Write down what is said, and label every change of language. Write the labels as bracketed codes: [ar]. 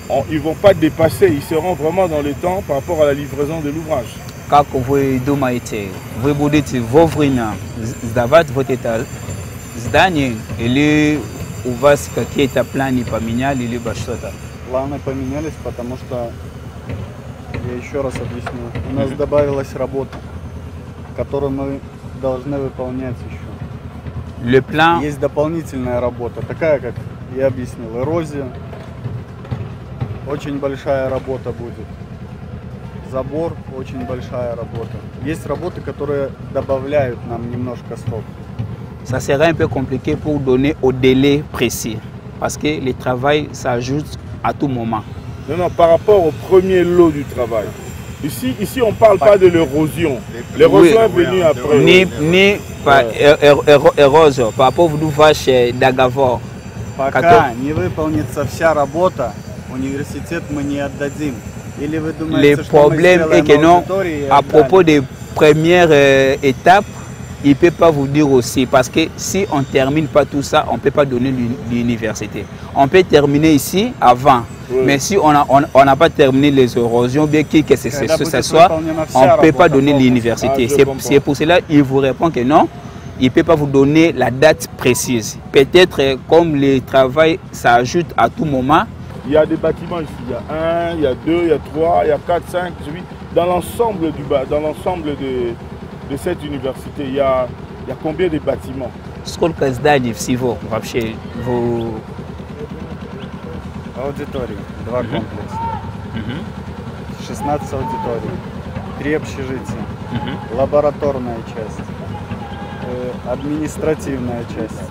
[fr] Ils ne vont pas dépasser, ils seront vraiment dans le temps par rapport à la livraison de l'ouvrage. [ru] Kako вы думаете, вы будете вовремя сдавать вот это здание или у вас какие-то планы поменяли, либо что-то? Планы поменялись, потому что, я еще раз объясню, у нас добавилась работа, которую мы должны выполнять еще. [fr] Le plan... [ru] Есть дополнительная работа, такая, как я объяснил, эрозия. Очень большая работа будет. Забор, очень большая работа. Есть работы, которые добавляют нам немножко срок. [fr] Ça serait un peu compliqué pour donner au délai précis, parce que le travail s'ajoute à tout moment. Non, non, par rapport au premier lot du travail. Ici on ne parle pas de l'érosion. L'érosion est venue après. Ni érosion, par rapport au vache d'Agavor. [ru] Пока не выполнится вся работа, университет мы не отдадим. Или вы думаете, [fr] le problème est que non, à propos des premières étapes, il ne peut pas vous dire aussi, parce que si on ne termine pas tout ça, on ne peut pas donner l'université. On peut terminer ici avant, mais si on n'a pas terminé les érosions, bien que ce soit, on ne peut pas donner l'université. C'est pour cela qu'il vous répond que non, il ne peut pas vous donner la date précise. Peut-être comme le travail s'ajoute à tout moment. Il y a des bâtiments ici, il y a 1, il y a 2, il y a 3, il y a 4, 5, 8. Dans l'ensemble de cette université, il y a combien de bâtiments? [ru] Сколько зданий всего вообще в... Аудитории, 2 комплекса. 16 аудиторий, 3 общежития, лабораторная часть, административная часть.